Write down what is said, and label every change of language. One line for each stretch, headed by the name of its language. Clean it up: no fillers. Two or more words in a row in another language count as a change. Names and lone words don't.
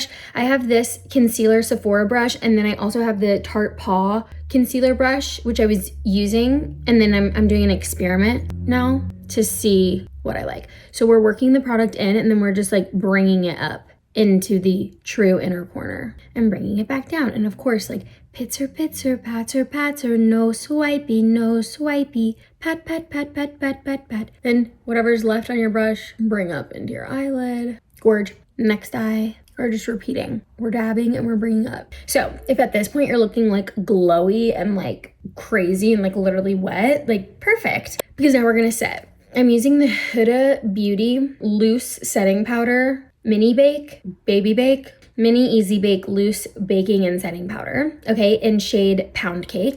English: I have this concealer Sephora brush, and then I also have the Tarte Paw concealer brush, which I was using, and then I'm doing an experiment now to see what I like. So we're working the product in, and then we're just like bringing it up into the true inner corner and bringing it back down. And of course, like pitzer, patzer, no swipey, pat, pat, pat, pat, pat, pat, pat. Then whatever's left on your brush, bring up into your eyelid. Gorge, next eye, or just repeating. We're dabbing and we're bringing up. So if at this point you're looking like glowy and like crazy and like literally wet, like perfect. Because now we're gonna set. I'm using the Huda Beauty Loose Setting Powder Mini Bake, Baby Bake, Mini Easy Bake Loose Baking and Setting Powder, okay, in shade Pound Cake.